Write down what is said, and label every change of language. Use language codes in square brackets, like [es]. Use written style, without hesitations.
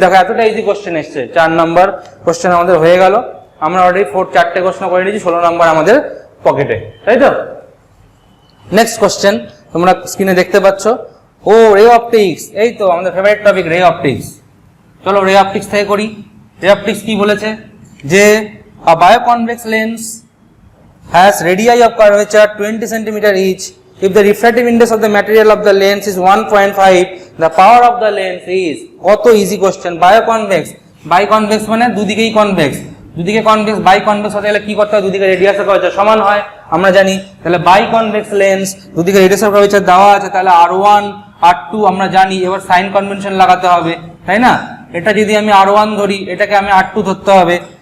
[bn] দেখো এতটা easy question এসছে, 4 নাম্বার কোশ্চেন আমাদের হয়ে গেল। আমরা অলরেডি 4 কোশ্চেন করে নিয়েছি, 16 নাম্বার আমাদের পকেটে, তাই তো? নেক্সট কোশ্চেন তোমরা স্ক্রিনে দেখতে পাচ্ছ, ও রে অপটিক্স, এই তো আমাদের ফেভারিট টপিক রে অপটিক্স। চলো রে অপটিক্স থেকে করি। রে অপটিক্স কি বলেছে, যে [en] a bioconvex lens has radii of curvature 20 cm each. If the refractive index of the material of the lens is 1.5, the power of the lens is, [bn] কত ইজি কোশ্চেন। বাইকনভেক্স মানে দুদিকেই কনভেক্স, দুদিকে কনভেক্স, বাইকনভেক্স হতে গেলে কি করতে হয়, দুদিকে রেডিয়াস অফ কার্ভেচার সমান হয়, আমরা জানি। তাহলে বাইকনভেক্স লেন্স, দুদিকে রেডিয়াস অফ কার্ভেচার দেওয়া আছে, তাহলে R1 R2 আমরা জানি। এবার সাইন কনভেনশন লাগাতে হবে, তাই না? এটা যদি আমি R1 ধরি, এটাকে আমি R2 ধরতে হবে।